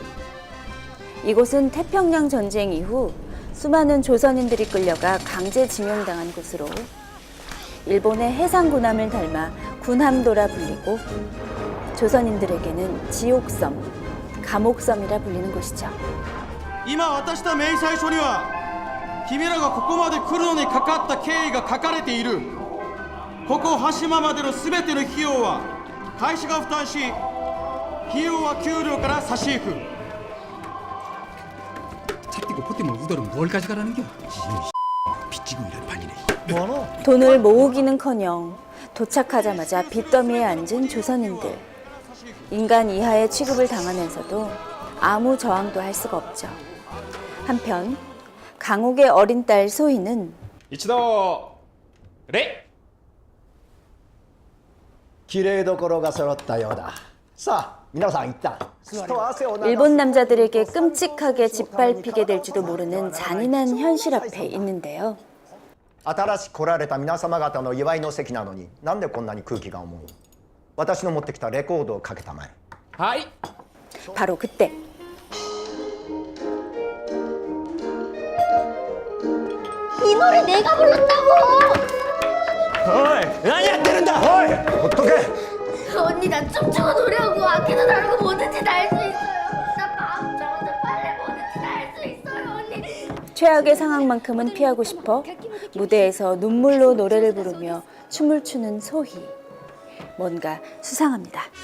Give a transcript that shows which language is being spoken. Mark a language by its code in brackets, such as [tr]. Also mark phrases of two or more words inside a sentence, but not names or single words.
[ko] 이곳은 태평양 전쟁 이후 수많은 조선인들이 끌려가 강제징용당한 곳으로 일본의 해상군함을 닮아 군함도라 불리고 조선인들에게는 지옥섬, 감옥섬이라 불리는 곳이죠. [ja] 今渡した明細書には君らがここまで来るのにかかった経緯が書かれている。ここ羽島までの全ての費用は会社が負担し、費用は給料から差し引く。 [ko] 차 띠고 포 띠면 우더는 뭘까지 가라는 겨? 빚지고 이런 판이네. 뭐하노? 돈을 모으기는커녕 도착하자마자 빚더미에 앉은 조선인들. 인간 이하의 취급을 당하면서도 아무 저항도 할 수가 없죠. 한편 강옥의 어린 딸 소희는 [ja] 一同礼! 綺麗どころが揃ったようだ。さあ、皆さん一旦。 [ko] 일본 남자들에게 끔찍하게 짓밟히게 될지도 모르는 잔인한 현실 앞에 있는데요. [ja] 新しく来られた皆様方の祝いの席なのに、なんでこんなに空気が重い？私の持ってきたレコードをかけたまえ。はい。 [ko] 바로 그때 이 노래 내가 불렀다고! 어이! [ja] 何やってるんだ! 어이! ほっとけ! [ko] 언니 나 춤추고 노래하고 악기도 다루고 뭐든지 다 할 수 있어요. 나 마음 좋은데 빨래 뭐든지 다 할 수 있어요 언니. 최악의 상황만큼은 피하고 싶어 무대에서 눈물로 노래를 부르며 춤을 추는 소희. 뭔가 수상합니다.